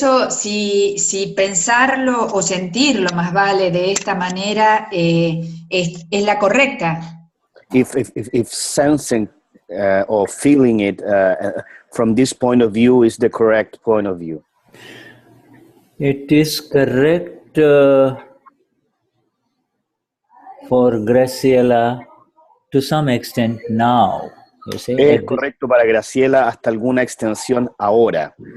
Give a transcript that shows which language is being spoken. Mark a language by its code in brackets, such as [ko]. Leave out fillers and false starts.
[es] Si pensarlo o sentirlo más vale de esta manera es la correcta. [en] If sensing or feeling it from this point of view is the correct point of view. It is correct for Graciela to some extent now. You see, [es] es correcto para Graciela hasta alguna extensión ahora.